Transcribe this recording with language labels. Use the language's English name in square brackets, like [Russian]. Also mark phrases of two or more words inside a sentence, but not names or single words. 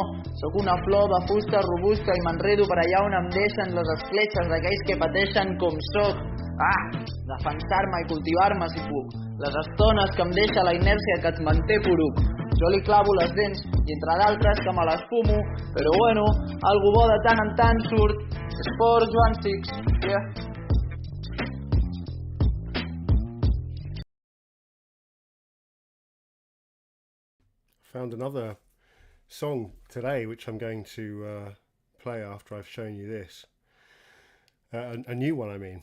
[Catalan] Sóc una flor de fusta robusta i m'enredo per allà on em deixen les escletxes d'aquells que pateixen com sóc. Defensar-me i cultivar-me si puc. Les estones que em deixa la inèrcia que et manté poruc. Jo li clavo les dents i entre d'altres que me les fumo, però [Spanish] bueno, algo [Catalan] bo de tant en tant surt. Esport, Joan Six, yeah. [English] Found another song today which I'm going to play after I've shown you this. A new one, I mean.